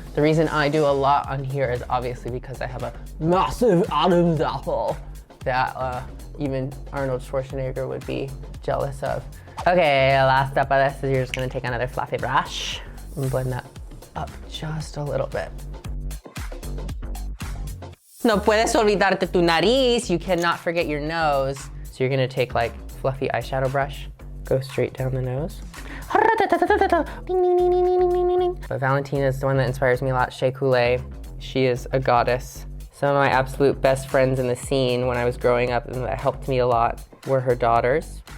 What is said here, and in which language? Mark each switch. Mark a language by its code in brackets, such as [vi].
[en] The reason I do a lot on here is obviously because I have a massive Adam's apple that even Arnold Schwarzenegger would be jealous of. Okay, last step of this is you're just gonna take another fluffy brush and blend that up just a little bit. [es] No puedes olvidarte tu nariz. [en] You cannot forget your nose. So you're gonna take like fluffy eyeshadow brush, go straight down the nose. But Valentina is the one that inspires me a lot, Shea Coulee. She is a goddess. Some of my absolute best friends in the scene when I was growing up and that helped me a lot were her daughters.